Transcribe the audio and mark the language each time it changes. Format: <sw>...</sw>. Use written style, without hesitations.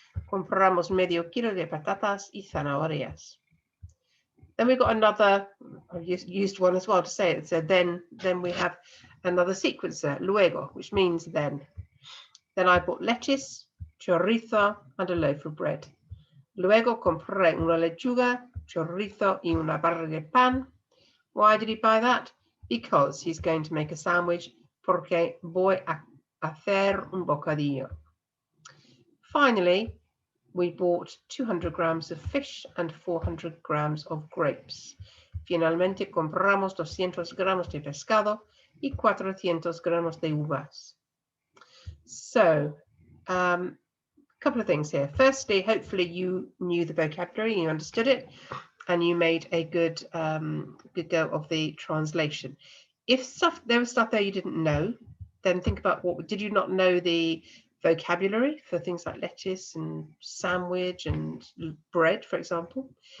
<es>Compramos medio kilo de patatas y zanahorias.</es> <en>Then we got another, I've used one as well to say it. So then we have another sequencer, luego, which means then. Then I bought lettuce, chorizo, and a loaf of bread.</en> <es>Luego compré una lechuga, chorizo y una barra de pan.</es> <en>Why did he buy that? Because he's going to make a sandwich,</en> <es>porque voy a hacer un bocadillo.</es> <en>Finally, we bought 200 grams of fish and 400 grams of grapes.</en> <es>Finalmente compramos 200 gramos de pescado y 400 gramos de uvas.</es> <en>So, couple of things here. Firstly, hopefully you knew the vocabulary, you understood it, and you made a good go of the translation. If there was stuff there you didn't know, then think about what did you not know the vocabulary for things like lettuce and sandwich and bread, for example?</en>